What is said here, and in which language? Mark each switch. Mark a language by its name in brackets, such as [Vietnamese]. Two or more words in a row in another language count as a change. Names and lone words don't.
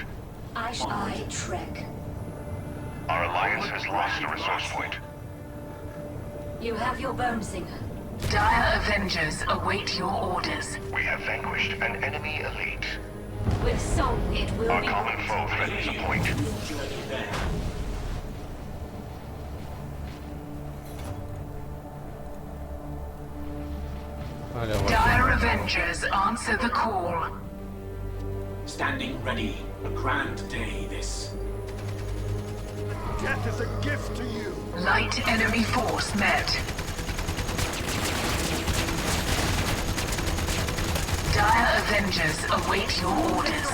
[English] I trek. Our alliance has lost a resource point. You have your bone singer. Dire Avengers await your orders. We have vanquished an enemy elite. With song it will Our be. common foe threatens a point. [Spanish] Vale, guapo. [English] Dire Avengers answer the call. Standing ready. A grand day, this. Death is a gift to you. Light enemy force met. Dire Avengers await your orders.